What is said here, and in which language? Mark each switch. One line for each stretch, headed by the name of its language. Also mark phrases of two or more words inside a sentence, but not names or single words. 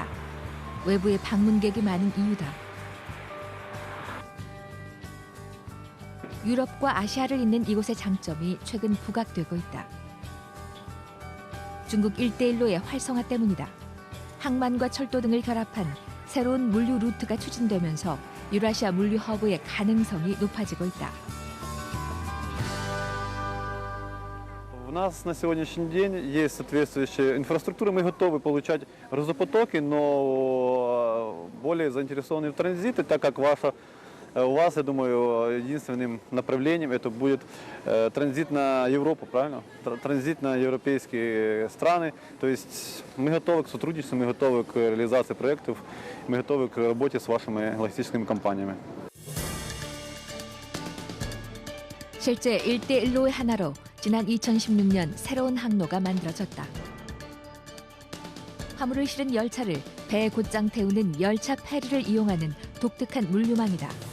Korean: 외부에 방문객이 많은 이유다. 유럽과 아시아를 잇는 이곳의 장점이 최근 부각되고 있다. 중국 1대1로의 활성화 때문이다. 항만과 철도 등을 결합한 새로운 물류 루트가 추진되면서 유라시아 물류 허브의 가능성이 높아지고 있다.
Russian: У нас на сегодняшний день есть соответствующая инфраструктура, мы готовы получать грузопотоки, но более заинтересованы в транзите, так как у вас, я думаю, единственным направлением это будет транзит на Европу, правильно? Транзит на европейские страны. То есть мы готовы к сотрудничеству, мы готовы к реализации проектов, мы готовы к работе с вашими логистическими компаниями.
Korean: 실제 1대1로의 하나로 지난 2016년 새로운 항로가 만들어졌다. 화물을 실은 열차를 배에 곧장 태우는 열차 페리를 이용하는 독특한 물류망이다.